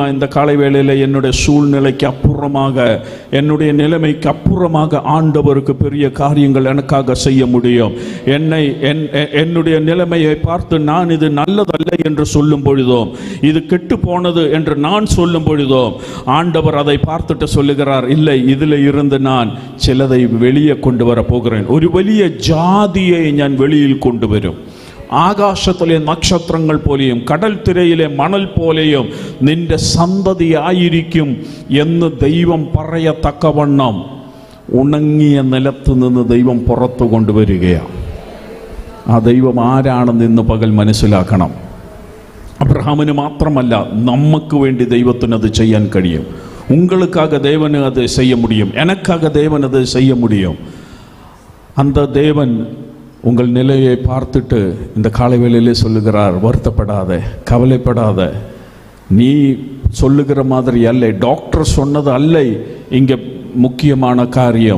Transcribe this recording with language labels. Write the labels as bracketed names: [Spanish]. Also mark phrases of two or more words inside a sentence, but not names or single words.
[Tamil] இந்த காலை வேளையில் என்னுடைய சூழ்நிலைக்கு அப்புறமாக, என்னுடைய நிலைமைக்கு அப்புறமாக ஆண்டவருக்கு பெரிய காரியங்கள் எனக்காக செய்ய முடியும். என்னுடைய நிலைமையை பார்த்து நான் இது நல்லதல்ல என்று சொல்லும் பொழுதும், இது கெட்டு போனது என்று நான் சொல்லும் பொழுதும், ஆண்டவர் அதை பார்த்துட்டு சொல்லுகிறார், இல்லை, இதில் இருந்து நான் சிலதை வெளியே கொண்டு வர போகிறேன். [Malayalam] ஒரு വലിയ ജാതിയെ ഞാൻ വെളിയിൽ കൊണ്ടുവരും. ആകാശത്തിലെ നക്ഷത്രങ്ങൾ പോലെയും കടൽ തിരയിലെ മണൽ പോലെയും നിന്റെ സന്തതിയായിരിക്കും എന്ന് ദൈവം പറയത്തക്കവണ്ണം ഉണങ്ങിയ നിലത്ത് നിന്ന് ദൈവം പുറത്തു കൊണ്ടുവരികയാണ്. ആ ദൈവം ആരാണെന്ന് ഇന്ന് പകൽ മനസ്സിലാക്കണം. അബ്രഹാമിന് മാത്രമല്ല, നമുക്ക് വേണ്ടി ദൈവത്തിന് അത് ചെയ്യാൻ കഴിയും. [Tamil] ഉங்களுக்காக தேவன் அது செய்ய முடியும், எனக்காக தேவன் அது செய்ய முடியும். அந்த தேவன் உங்கள் நிலையை பார்த்துட்டு இந்த காலை வேளையிலே சொல்லுகிறார், வருத்தப்படாத, கவலைப்படாத. நீ சொல்லுகிற மாதிரி அல்ல, டாக்டர் சொன்னது அல்ல இங்கே முக்கியமான காரியம்.